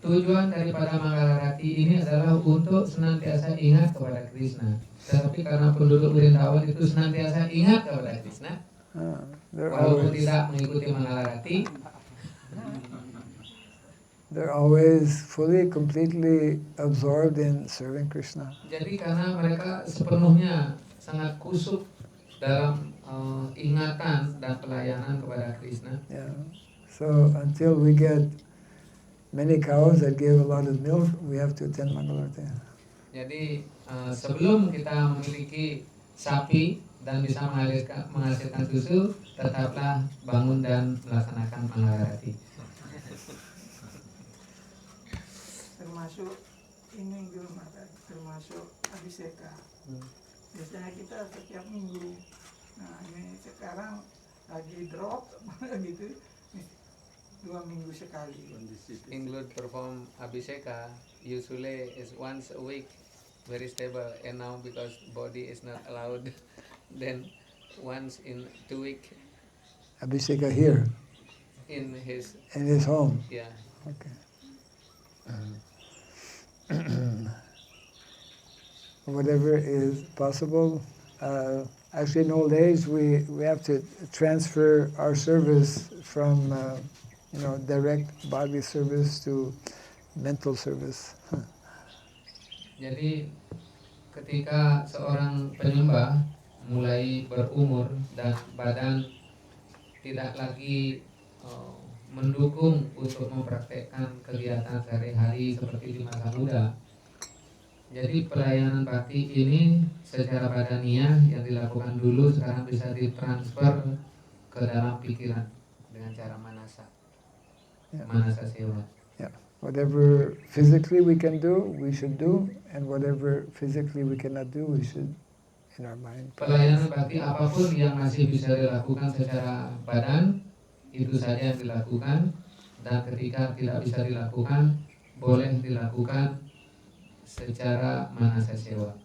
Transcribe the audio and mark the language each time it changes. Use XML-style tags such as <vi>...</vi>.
<id>Tujuan daripada Mangalarati ini adalah untuk senantiasa ingat kepada Krishna. Tetapi karena penduduk Vrindavan itu senantiasa ingat kepada Krishna, walaupun tidak mengikuti Mangalarati,</id> <en>they're always fully, completely absorbed in serving Krishna.</en> <id>jadi karena mereka sepenuhnya sangat kusuk dalam ingatan dan pelayanan kepada Krishna.</id> <en>Yeah. So until we get many cows that give a lot of milk, we have to attend Mangalarti.</en> <id>Jadi sebelum kita memiliki sapi dan bisa menghasilkan susu, tetaplah bangun dan melaksanakan Mangalarati. Termasuk ini dulu mata, termasuk abiseka. Biasanya kita setiap minggu. Nah ini sekarang lagi drop gitu, 2 minggu sekali.</id> <en>Include perform Abhisheka usually is once a week, very stable, and now because body is not allowed, then once in 2 weeks Abhisheka here, in his home. yeah. Okay. Whatever is possible. Actually, in old age, we have to transfer our service from direct bodily service to mental service.</en> <id>Jadi ketika seorang penyembah mulai berumur dan badan tidak lagi mendukung untuk mempraktekkan kegiatan sehari-hari seperti di masa muda, jadi pelayanan bakti ini secara badaniah yang dilakukan dulu sekarang bisa ditransfer ke dalam pikiran dengan cara manasa, manasa sewa.</id> <en>Whatever physically we can do, we should do, and whatever physically we cannot do, we should in our mind.</en> <id>Pelayanan bakti apapun yang masih bisa dilakukan secara badan, itu saja yang dilakukan, dan ketika tidak bisa dilakukan, boleh dilakukan secara manasa sewa.</id>